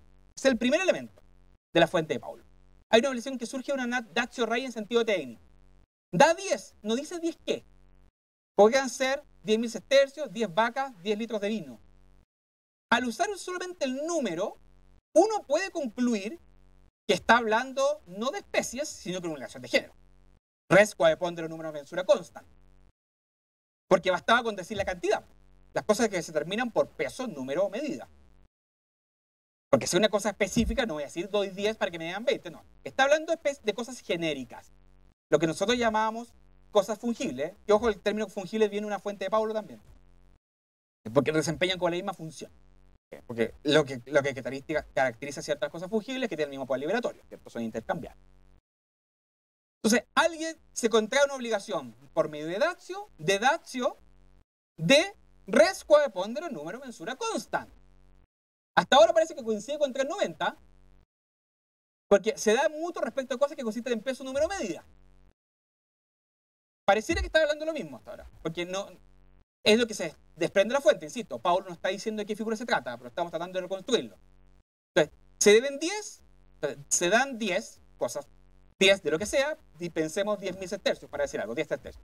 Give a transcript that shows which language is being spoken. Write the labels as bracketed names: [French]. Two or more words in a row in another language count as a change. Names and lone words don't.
[Spanish] Es el primer elemento de la fuente de Paulo. Hay una obligación que surge de una [Latin] datio rei [Spanish] en sentido técnico. Da 10, no dice 10 qué. Podrían ser 10.000 sestercios, 10 vacas, 10 litros de vino. Al usar solamente el número, uno puede concluir que está hablando no de especies, sino de una obligación de género. [Latin] Res quae pondere numero mensura constant. [Spanish] Porque bastaba con decir la cantidad. Las cosas que se determinan por peso, número o medida. Porque si es una cosa específica, no voy a decir doy 10 para que me den 20, no. Está hablando de cosas genéricas. Lo que nosotros llamamos cosas fungibles. Y ojo, el término fungible viene de una fuente de Paulo también. Porque desempeñan con la misma función. Porque lo que caracteriza ciertas cosas fungibles es que tienen el mismo poder liberatorio, ¿cierto? Son intercambiables. Entonces, alguien se contrae una obligación por medio de datio de [Latin] res quae pondere numero mensura constant. [Spanish] Hasta ahora parece que coincide con 390, Porque se da mutuo respecto a cosas que consisten en peso, número, medida. Pareciera que está hablando lo mismo hasta ahora, porque no es lo que se desprende de la fuente, insisto. Pablo no está diciendo de qué figura se trata, pero estamos tratando de reconstruirlo. Entonces, se deben 10, se dan 10 cosas, 10 de lo que sea, y pensemos 10.000 sestercios, para decir algo, 10 sestercios.